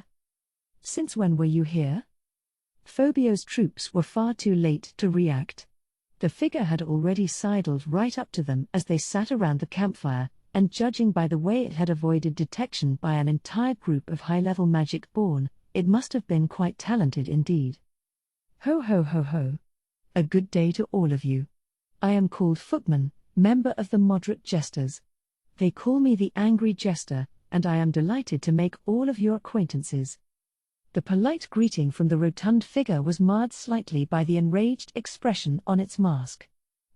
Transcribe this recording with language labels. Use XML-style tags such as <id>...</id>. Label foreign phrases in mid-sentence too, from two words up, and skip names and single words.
<en>Since when were you here?" Phobio's troops were far too late to react. The figure had already sidled right up to them as they sat around the campfire, and judging by the way it had avoided detection by an entire group of high-level magic-born, it must have been quite talented indeed. "Ho ho ho ho. A good day to all of you. I am called Footman, member of the Moderate Jesters. They call me the Angry Jester, and I am delighted to make all of your acquaintances." The polite greeting from the rotund figure was marred slightly by the enraged expression on its mask.</en>